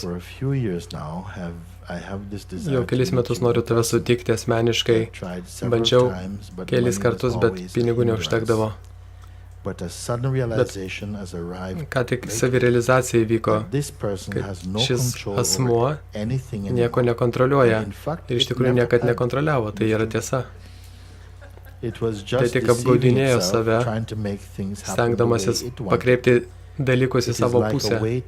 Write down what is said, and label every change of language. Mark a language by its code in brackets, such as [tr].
[en] For a few years now, I have this desire. [lt] Jau kelis metus noriu tave sutikti asmeniškai. Bandžiau kelis kartus, bet pinigų neužtekdavo. [en] But a sudden realization has arrived. [lt] Ką tik savirealizacija įvyko, kad šis asmuo nieko nekontroliuoja ir iš tikrųjų niekad nekontroliavo, tai yra tiesa. Tai tik apgaudinėjo save, stengdamasis pakreipti dalykus į savo pusę.